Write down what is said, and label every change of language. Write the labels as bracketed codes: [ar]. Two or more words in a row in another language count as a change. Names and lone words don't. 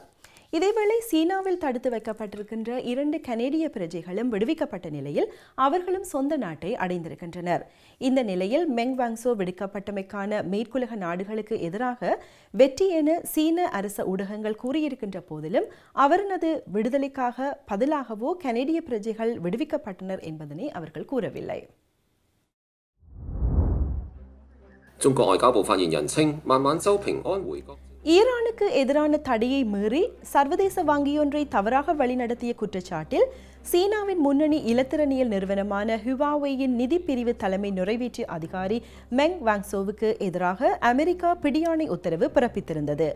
[ta] இதேவேளை சீனாவில் தடுத்து வைக்கப்பட்டிருக்கின்ற 2 கனேடிய பிரஜைகளும் விடுவிக்கப்பட்ட நிலையில் அவர்களும் சொந்த நாட்டை அடைந்திருக்கின்றனர். இந்த நிலையில் மெங் வாங்சோ விடுவிக்கப்பட்டமைக்கான மேற்குலக நாடுகளுக்கு எதிராக வெற்றி என சீன அரச ஊடகங்கள் கூறியிருக்கின்ற போதிலும் அவரது விடுதலைக்காக பதிலாகவோ கனேடிய பிரஜைகள் விடுவிக்கப்பட்டனர் என்பதனை அவர்கள் கூறவில்லை. [zh] 中國外交部發言人稱，孟晚舟平安回國。 [ta] ஈரானுக்கு எதிரான தடையை மீறி சர்வதேச வங்கியொன்றை தவறாக வழிநடத்திய குற்றச்சாட்டில் சீனாவின் முன்னணி இலத்திரனியல் நிறுவனமான ஹுவாவேயின் நிதி பிரிவு தலைமை நிறைவேற்று அதிகாரி மெங் வாங்சோவுக்கு எதிராக அமெரிக்கா பிடியாணை உத்தரவு பிறப்பித்திருந்தது.